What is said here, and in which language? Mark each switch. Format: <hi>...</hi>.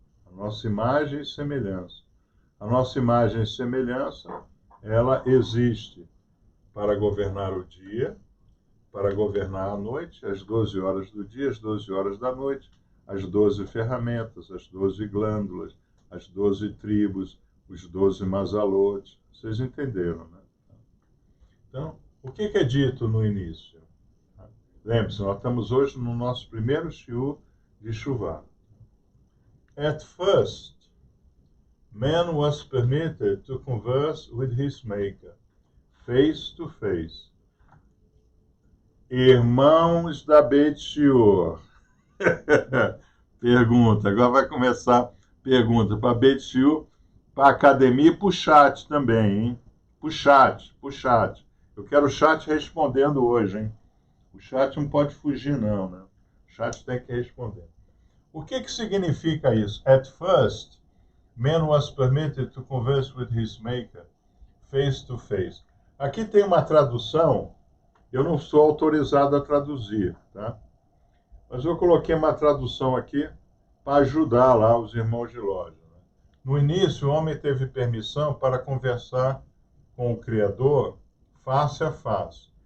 <pt>A nossa imagem e semelhança. A nossa imagem e semelhança, ela existe para governar o dia, para governar a noite, as 12 horas do dia, as 12 horas da noite, as 12 ferramentas, as 12 glândulas, as 12 tribos, os 12 mazalotes. Vocês entenderam, né? Então, o que é dito no início? Lembre-se, nós estamos hoje no nosso primeiro shiur de Shuvah.</pt> <en>At first, man was permitted to converse with his maker, face to face.</en> <pt>Irmãos da Beit Shiur. Pergunta, agora vai começar pergunta para Beit Shiur, para a academia e para o chat também, hein? Para o chat. Eu quero o chat respondendo hoje, hein? O chat não pode fugir, não, né? O chat tem que responder. O que significa isso?</pt> <en>At first, man was permitted to converse with his maker, face to face.</en> <pt>Aqui tem uma tradução, eu não sou autorizado a traduzir, tá? Mas eu coloquei uma tradução aqui para ajudar lá os irmãos de loja. Né? No início, o homem teve permissão para conversar com o Criador face a face.</pt>